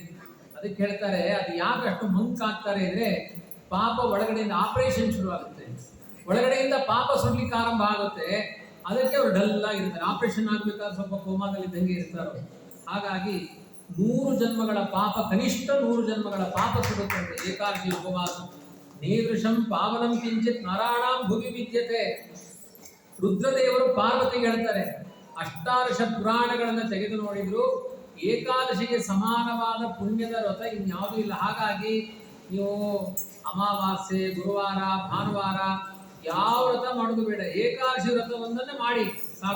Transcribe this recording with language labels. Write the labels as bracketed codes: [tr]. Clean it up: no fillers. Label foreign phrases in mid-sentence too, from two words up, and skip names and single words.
[kn] ಅದಕ್ಕೆ ಹೇಳ್ತಾರೆ, ಅದು ಯಾಕೆ ಅಷ್ಟು ಮಂಕ್ ಆಗ್ತಾರೆ ಅಂದರೆ, ಪಾಪ ಒಳಗಡೆಯಿಂದ ಆಪರೇಷನ್ ಶುರು ಆಗುತ್ತೆ, ಒಳಗಡೆಯಿಂದ ಪಾಪ ಸುಡ್ಲಿಕ್ಕೆ ಆರಂಭ ಆಗುತ್ತೆ. ಅದಕ್ಕೆ ಅವರು ಡಲ್ ಆಗಿರ್ತಾರೆ. ಆಪರೇಷನ್ ಆಗ್ಬೇಕಾದ್ರೆ ಸ್ವಲ್ಪ ಕೋಮಾದಲ್ಲಿ ದಂಗೆ ಇರ್ತಾರೋ. ಹಾಗಾಗಿ 100 ಜನ್ಮಗಳ ಪಾಪ, ಕನಿಷ್ಠ 100 ಜನ್ಮಗಳ ಪಾಪ ಸುಡುತ್ತಂತೆ ಏಕಾದಶಿ ಉಪವಾಸ. [sa] ನೇದೃಶಂ ಪಾವನಂ ಕಿಂಚಿತ್ ನರಾಣಾಂ ಭುವಿ ವಿದ್ಯತೆ. [kn] ರುದ್ರದೇವರು ಪಾರ್ವತಿಗೆ ಹೇಳ್ತಾರೆ, 18 ಪುರಾಣಗಳನ್ನು ತೆಗೆದು ನೋಡಿದ್ರು ಏಕಾದಶಿಗೆ ಸಮಾನವಾದ ಪುಣ್ಯದ ವ್ರತ ಇನ್ಯಾವುದೂ ಇಲ್ಲ. ಹಾಗಾಗಿ ನೀವು ಅಮಾವಾಸ್ಯೆ, ಗುರುವಾರ, ಭಾನುವಾರ ಯಾವ ವ್ರತ ಮಾಡೋದು ಬೇಡ, ಏಕಾದಶಿ ವ್ರತವೊಂದನ್ನು ಮಾಡಿ ಸಾಕು.